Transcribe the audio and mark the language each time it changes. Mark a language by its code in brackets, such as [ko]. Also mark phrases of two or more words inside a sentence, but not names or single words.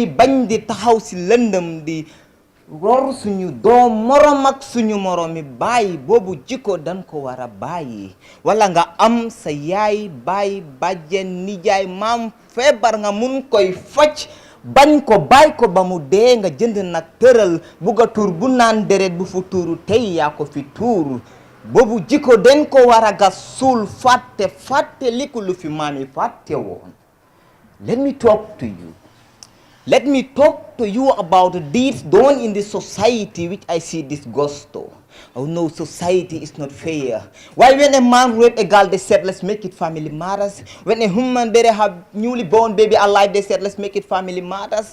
[wo] bañ di taxaw ci lëndëm di ror suñu doom morom ak suñu moromi bàyyi boobu jikko dañ ko war a bàyyi wala nga am sa yaay bàyyi bàjjen nijaay maam feebar nga mun koy faj bañ ko bàyyi ko ba mu dee nga jënd nag tëral bugga tuur bu naan deret bu fu tuuru tey yaa ko fi tuur boobu jikko den ko war a gas suul fàtte liku lu fi maami fàtte woon. [en] Let me talk to you. Let me talk to you about the deeds done in this society which I see disgusto. Oh no, society is not fair. Why when a man raped a girl, they said, let's make it family matters. When a human baby have newly born baby alive, they said, let's make it family matters.